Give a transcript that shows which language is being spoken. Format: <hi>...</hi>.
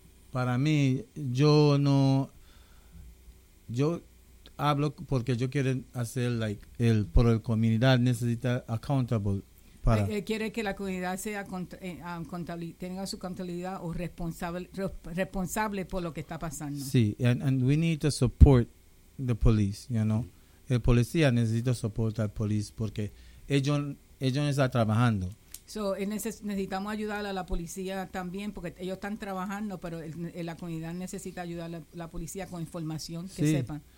<es>Para mí, yo hablo porque yo quiero hacer por la comunidad necesita</es> <en>accountable</en> <es>para... Él quiere que la comunidad sea tenga su contabilidad o responsable por lo que está pasando. Sí,</es> <en>and we need to support the police, you know.</en> <es>El policía necesita soporte al</es> <en>police</en> <es>porque ellos están trabajando.</es> <en>So,</en> <es>necesitamos ayudar a la policía también porque ellos están trabajando, pero la comunidad necesita ayudar a la policía con información que sepan.</es>